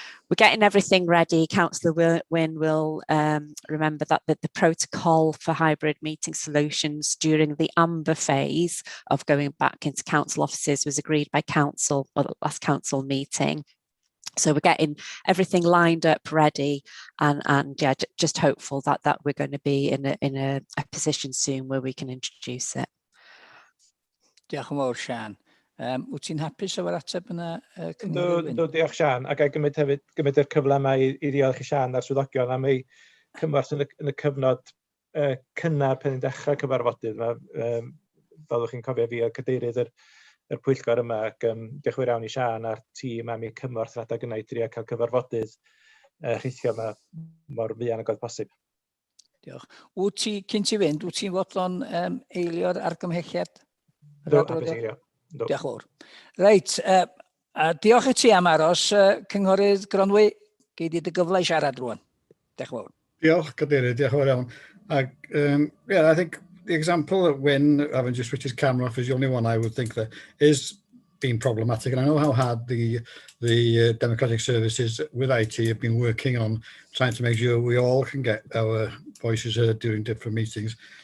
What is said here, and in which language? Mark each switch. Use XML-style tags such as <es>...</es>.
<en>We're getting everything ready. Councillor Wynne will remember that the protocol for hybrid meeting solutions during the amber phase of going back into council offices was agreed by council at the last council meeting. So we're getting everything lined up, ready, and yeah, just hopeful that we're going to be in a position soon where we can introduce it.</en> <cy>Diolch yn fawr, Sian. Wyt ti'n hapus efo'r ateb yna, Cynghorydd Wyn? Diolch, Sian, ac gymryd y cyfle yma i ddiolch i Sian a'r swyddogion am ei cymorth yn y cyfnod cynnar pen i'n dechrau cyfarfodydd. Fyddwch chi'n cofio fi o cadeirydd yr pwyllgor yma, ac diolch yn fawr iawn i Sian a'r tîm am ei cymorth yn adag yna i drio cael cyfarfodydd rhithio yma mor fuan ag oedd posib. Diolch. Cyn ti fynd, wyt ti'n fodlon eilio'r argymhelliad? Diolch yn fawr. Reit, diolch i ti am aros, Cynghorydd Gronwy, gei di dy gyfle i siarad rwan. Diolch yn fawr. Diolch, cadeirydd, diolch yn fawr iawn.</cy> <en>Yeah, I think the example that Wyn having just switched his camera off is the only one I would think that is been problematic. And I know how hard the democratic services with IT have been working on trying to make sure we all can get our voices heard during different meetings.</en>